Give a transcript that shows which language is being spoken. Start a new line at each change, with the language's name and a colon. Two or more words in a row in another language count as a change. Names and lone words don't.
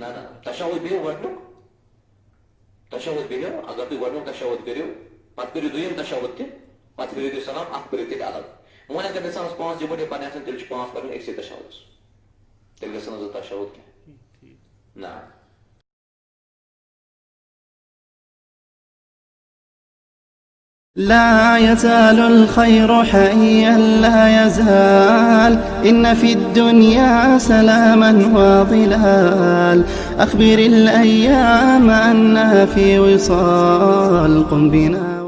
Kashmiri: نہ تشہُد بِہِو گۄڈنیُک تشہُد بِہِو اگر تُہۍ گۄڈنیُک تشہُد کٔرِو پتہٕ کٔرِو دوٚیِم تشہُد تہِ پتہٕ کٔرِو تُہۍ سلام 1 پٔرِو تیٚلہِ الگ وۄنۍ اگر اِنسانس 5 یِکوَٹے پرنہِ آسن تیٚلہِ چھِ 5 پرٕنۍ أکسٕے تشہُدس تیٚلہِ گژھن نہٕ 2 تشہُد کینٛہہ نہ
Arabic: لا يزال الخير حيا لا يزال، إن في الدنيا سلاما وظلال. أخبر الأيام أنها في وصال، قم بنا